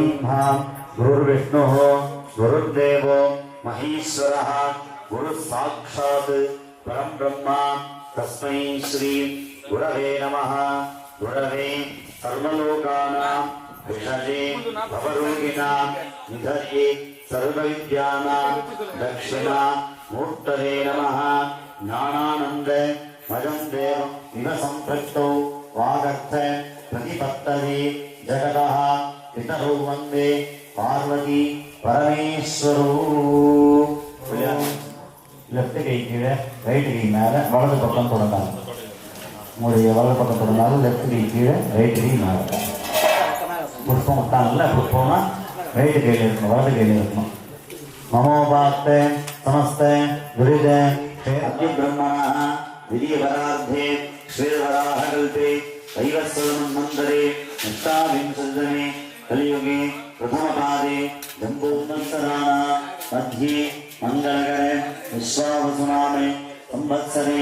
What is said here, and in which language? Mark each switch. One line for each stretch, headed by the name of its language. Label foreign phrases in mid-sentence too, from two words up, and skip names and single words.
Sanskrit: गुरुर्विष्णुः गुरुर्देवो महेश्वरः गुरुः साक्षात् परं ब्रह्म तस्मै श्री गुरवे नमः. गुरवे सर्वलोकानां भिषजे भवरोगिणां निधये सर्वविद्यानां दक्षिणा मूर्तये नमः. ज्ञानानंद मजं देव निवसं प्रक्तौ वागर्थ प्रतिपत्तये जगतः पितरौ वन्दे पार्वती परमेश्वरौ
Tamil: லெஃப்ட் கை கீழே ரைட்டு கை மேலே வலது பக்கம் தொடங்காது உங்களுடைய வலது பக்கம் தொடங்காது லெஃப்ட் கை கீழே ரைட்டு கை மேலே புஷ்பம் விட்டாங்கல்ல புஷ்பம்னா ரைட்டு கையில் இருக்கணும் வலது கையில் இருக்கணும்
Sanskrit: மமோபாத்த समस्त विरुद्ध अद्य ब्रह्मणः विधिवरार्धे श्रीवराहकल्पे वैवस्वतमन्वन्तरे अष्टाविंशतितमे कलियुगे प्रथमपादे जम्बूसंवत्सराणां मध्ये मङ्गलकरे विश्वावसुनामे संवत्सरे